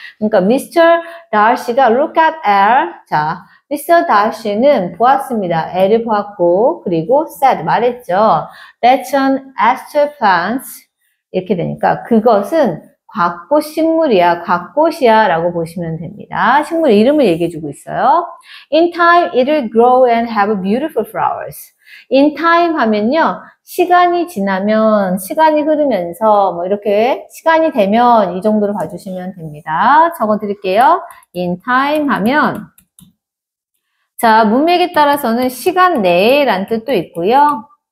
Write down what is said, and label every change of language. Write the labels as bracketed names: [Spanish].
[Korean] 그러니까 Mr. Darcy가 [English] look at [Korean] L. 자, Mr. Darcy는 보았습니다. L을 보았고, 그리고 said, 말했죠. [English] That's an astral plant. [Korean] 이렇게 되니까 그것은 곽꽃 식물이야, 곽꽃이야 라고 보시면 됩니다. 식물 이름을 얘기해주고 있어요. [English] In time, it'll grow and have beautiful flowers. [Korean] In time 하면요, 시간이 흐르면서 이렇게 시간이 되면 이 정도로 봐주시면 됩니다. 적어드릴게요. In time 하면 자, 문맥에 따라서는 시간 내에 란 뜻도 있고요.